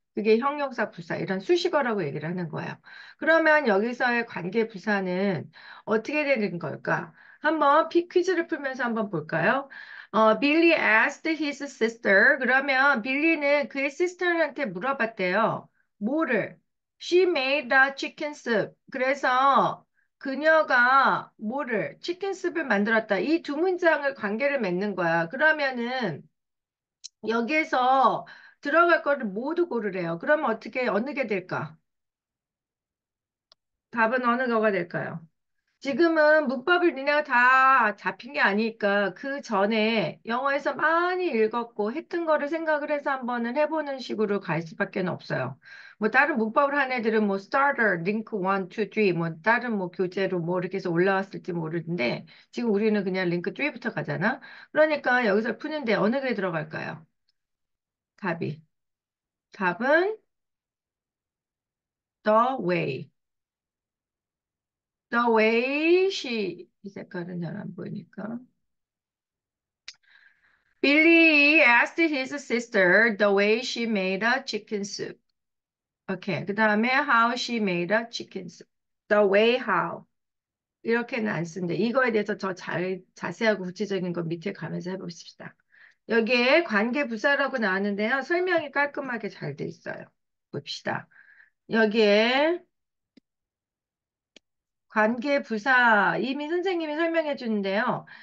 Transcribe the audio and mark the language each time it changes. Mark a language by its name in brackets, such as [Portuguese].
[Korean] 그게 형용사, 부사, 이런 수식어라고 얘기를 하는 거예요. 그러면 여기서의 관계 부사는 어떻게 되는 걸까? 한번 퀴즈를 풀면서 한번 볼까요? [English] Billy asked his sister. [Korean] 그러면 빌리는 그의 sister한테 물어봤대요. 뭐를? [English] She made the chicken soup. [Korean] 그래서 그녀가 뭐를? 치킨 스프를 만들었다. 이 두 문장을 관계를 맺는 거야. 그러면은 여기에서 들어갈 거를 모두 고르래요. 그러면 어느 게 될까? 답은 어느 거가 될까요? 지금은 문법을 니네가 다 잡힌 게 아니니까 그 전에 영어에서 많이 읽었고 했던 거를 생각을 해서 한번은 해보는 식으로 갈 수밖에 없어요. 뭐 다른 문법을 한 애들은 뭐 starter, link 1, 2, 3, 뭐 다른 뭐 교재로 뭐 이렇게 해서 올라왔을지 모르는데 지금 우리는 그냥 링크 3부터 가잖아. 그러니까 여기서 푸는데 어느 게 들어갈까요? 답이. 답은 the way. [English] The way [Korean] 이 색깔은 잘 안 보이니까. [English] Billy asked his sister the way she made a chicken soup. [Korean] 오케이. 그 다음에 [English] how she made a chicken soup. The way how. [Korean] 이렇게는 안 쓰는데 이거에 대해서 더 자세하고 구체적인 거 밑에 가면서 해봅시다. 여기에 관계부사라고 나왔는데요. 설명이 깔끔하게 잘 돼 있어요. 봅시다. 여기에 관계부사 이미 선생님이 설명해 주는데요.